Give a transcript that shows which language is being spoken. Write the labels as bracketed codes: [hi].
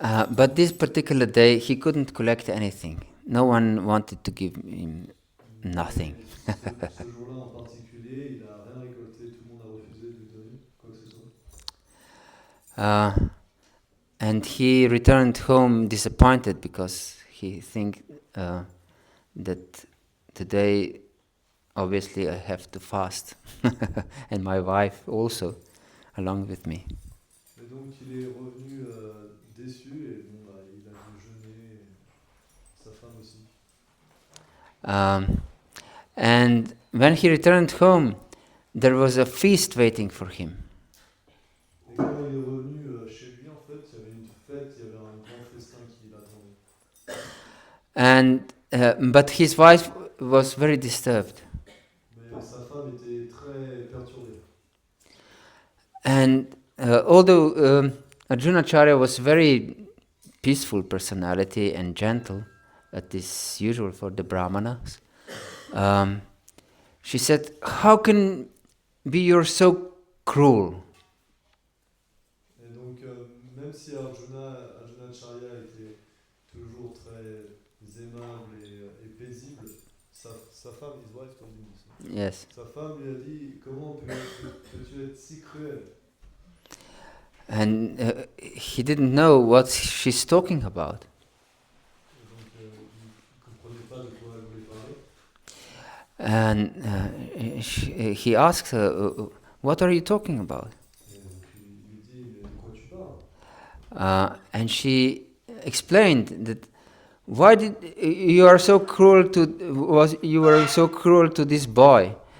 [en] But this particular day, he couldn't collect anything. No one wanted to give him nothing. [fr] Ce jour-là en particulier, il n'a rien récolté, tout le monde a refusé de lui donner quoi que ce soit. [en] And he returned home disappointed because he think that today, obviously, I have to fast, and my wife also, along with me. [fr] Et donc il est revenu déçu et bon, il a dû jeûner, sa femme aussi. [en] And when he returned home, there was a feast waiting for him. [fr] Et quand il est revenu chez lui, en fait, il y avait une fête, il y avait un grand festin qui l'attendait. [en] And but his wife was very disturbed. [fr] Mais sa femme était très perturbée. [en] And although Arjuna Acharya was very peaceful personality and gentle, that is usual for the Brahmanas, she said, "How can be you're so cruel?" [fr] Et donc, même si Arjuna Acharya était toujours très aimable et paisible, sa femme, [en] his wife told him this. Yes. [fr] Sa femme lui a dit, comment peux-tu être si cruel? [en] And he didn't know what she's talking about. [fr] Et donc, il ne comprenait pas de quoi elle voulait parler. [en] And he asked her, "What are you talking about?" [fr] Et donc, il lui dit, mais de quoi tu parles? [en] And she explained that why did you are so cruel to you were so cruel to this boy.